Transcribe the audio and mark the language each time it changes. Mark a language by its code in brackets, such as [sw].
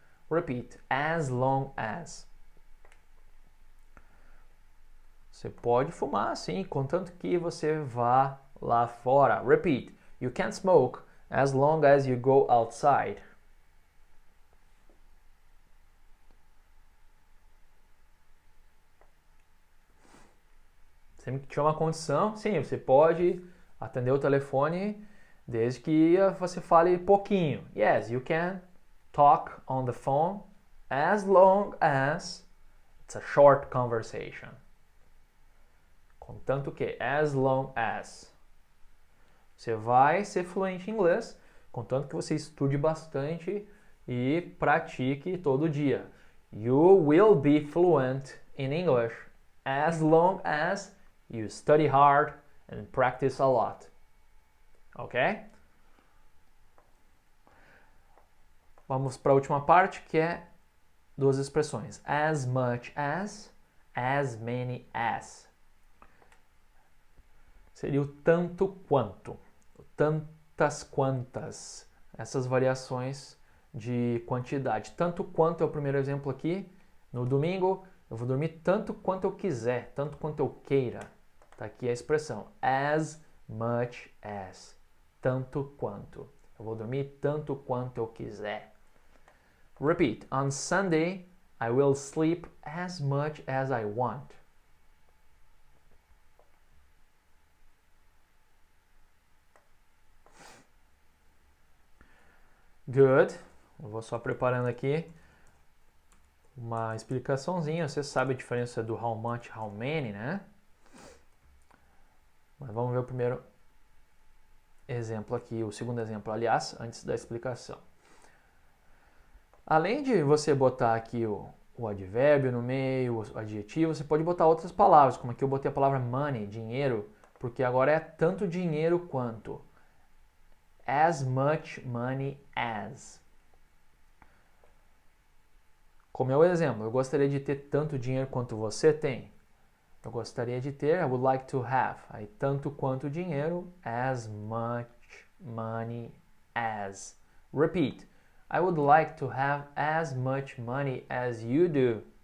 [en] Repeat. As long as. [pt] Você pode fumar, sim, contanto que você vá lá fora. [en] Repeat. You can't smoke as long as you go outside. [pt] Sempre que tiver uma condição, sim, você pode atender o telefone desde que você fale pouquinho. [en] Yes, you can talk on the phone as long as it's a short conversation. Contanto que, as long as. [pt] Você vai ser fluente em inglês, contanto que você estude bastante e pratique todo dia. [en] You will be fluent in English as long as you study hard and practice a lot. Ok? [pt] Vamos para a última parte, que é duas expressões. [en] As much as many as. [pt] Seria o tanto quanto, tantas quantas, essas variações de quantidade. Tanto quanto é o primeiro exemplo aqui. No domingo, eu vou dormir tanto quanto eu quiser, tanto quanto eu queira. Tá aqui a expressão as much as, tanto quanto. Eu vou dormir tanto quanto eu quiser. [en] Repeat. On Sunday, I will sleep as much as I want. Good. [pt] Eu vou só preparando aqui uma explicaçãozinha. Você sabe a diferença do how much, how many, né? Mas vamos ver o primeiro exemplo aqui, o segundo exemplo, aliás, antes da explicação. Além de você botar aqui o advérbio no meio, o adjetivo, você pode botar outras palavras, como aqui eu botei a palavra money, dinheiro, porque agora é tanto dinheiro quanto. [en] As much money as. [pt] Como é o exemplo, eu gostaria de ter tanto dinheiro quanto você tem. [en] Eu gostaria de ter, I would like to have. Aí, tanto quanto dinheiro, as much money as. Repeat. I would like to have as much money as you do.